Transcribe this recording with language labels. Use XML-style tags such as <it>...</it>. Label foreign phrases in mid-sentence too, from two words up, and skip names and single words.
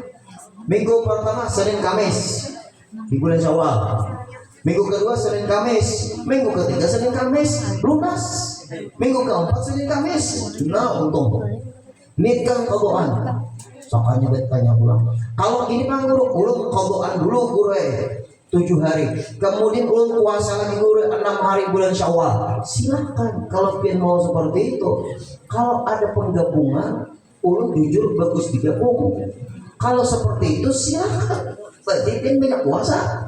<id>Minggu pertama Senin Kamis di bulan Syawal. Minggu kedua Senin Kamis. Minggu ketiga Senin Kamis. Lunas. Minggu keempat Senin Kamis. Nah untung. Niatkan qadaan.</id> <bjn>Sokanya bertanya pulang.</bjn> <id>Kalau ini Pak Guru,</id> <bjn>ulun qadaan dulu guru 7 hari. Kemudian ulun puasa lagi guru 6 hari bulan Syawal.</bjn> <id>Silakan kalau pian mau seperti itu. Kalau ada penggabungan, ulun jujur bagus digabung. Kalau seperti itu silakan. Berarti pian banyak puasa.</id>